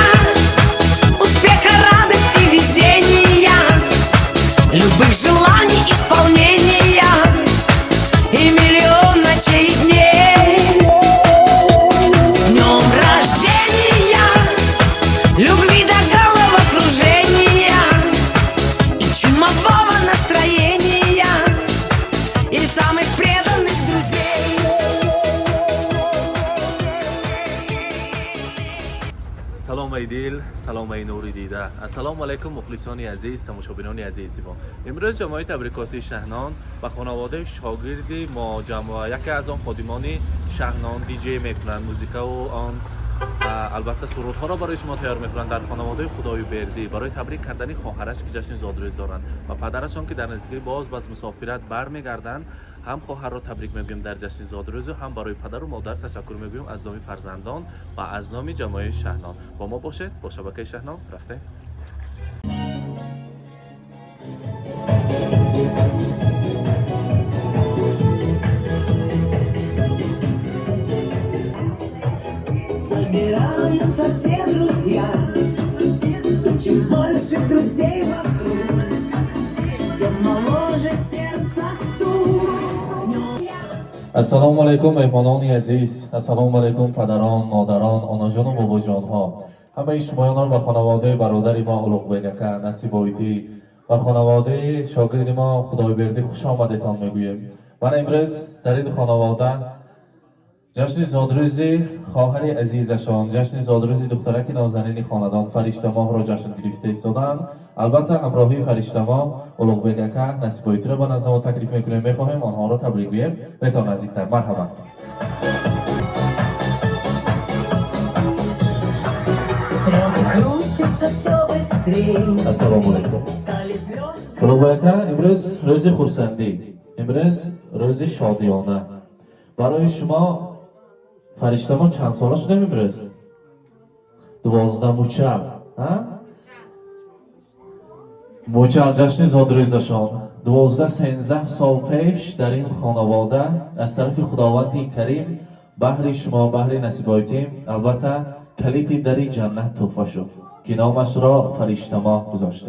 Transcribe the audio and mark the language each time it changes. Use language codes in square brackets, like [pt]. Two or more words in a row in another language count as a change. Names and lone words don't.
[ru] Успеха, радости, везения, любых желаний исполнения и миллион ночей и дней. С днем рождения! Любви до головокружения и чумового настроения и самых преданных друзей. [fa] سلام ای دل، سلام ای نوری دیده. [ar] السلام علیکم [fa] مخلصان عزیز، تماشابینان عزیز ما. امروز جمعیت تبریکاتی شهنان و خانواده شاگردی ما جمع یکی از آن خادمان شهنان دیجی میکنند. موزیکا و آن البته سرودها را برای شما تیار میکنند در خانواده خدای بردی برای تبریک کردن خواهرش که جشن زادروز دارند و پدرشان که در نزدیکی باز مسافرت برمیگردند. هم خواهر را تبریک میگویم در جشن زادروز و هم برای پدر و مادر تشکر میگویم از نام فرزندان و از نام جمعیت شهنان. با ما باشید، با شبکه شهنان رفته. [ru] Собираются все друзья, чем больше друзей вокруг, тем моложе сердце стук. [ar] السلام علیکم [fa] مهمانان عزیز، [ar] السلام علیکم [fa] پدران، مادران، آناجان و باباجان ها. همه شمایان و خانواده برادر ما علوقبک اکا نصیبایتی و خانواده شاگرد ما خدایبردی خوش آمدتان میگوییم. من امروز در این خانواده جشن زادروزی خواهر عزیزشان، جشن زادروزی دخترک نازنین خاندان فرشته ماه را جشن گرفته ایستادند. البته همراهی فرشته ماه علوقبک اکا نصیبایتی را به نزد ما تکلیف میکنیم. میخواهیم آنها را تبریک گوییم. بهتان نزدیکتر. مرحبا. [ru] Крутится все быстрее. [ar] السلام عليكم. [ru] Стали звезды. [fa] علوقبک اکا امروز روز خرسندی، امروز روز شادیانه. برای شما فرشته ما چند ساله شده امروز؟ 12 موچل. موچل جشن زادروزشان 12-13 سال پیش در این خانواده از طرف خداوند کریم بهر شما بهر نصیبایتیم البته کلیدی در جنت تحفه شد که نامش را فرشته ماه گذاشته.